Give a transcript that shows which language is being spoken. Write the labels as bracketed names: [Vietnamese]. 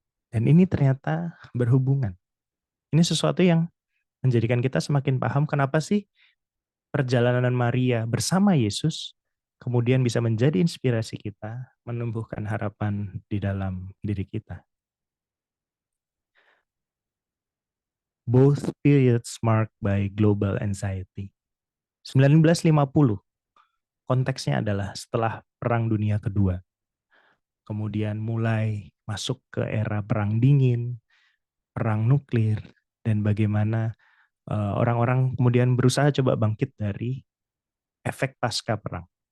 [Indonesian] Dan ini ternyata berhubungan. Ini sesuatu yang menjadikan kita semakin paham kenapa sih perjalanan Maria bersama Yesus kemudian bisa menjadi inspirasi kita, menumbuhkan harapan di dalam diri kita. [English] Both periods marked by global anxiety. [Indonesian] 1950, konteksnya adalah setelah Perang Dunia Kedua. Kemudian mulai masuk ke era perang dingin, perang nuklir, dan bagaimana orang-orang kemudian berusaha coba bangkit dari efek pasca perang.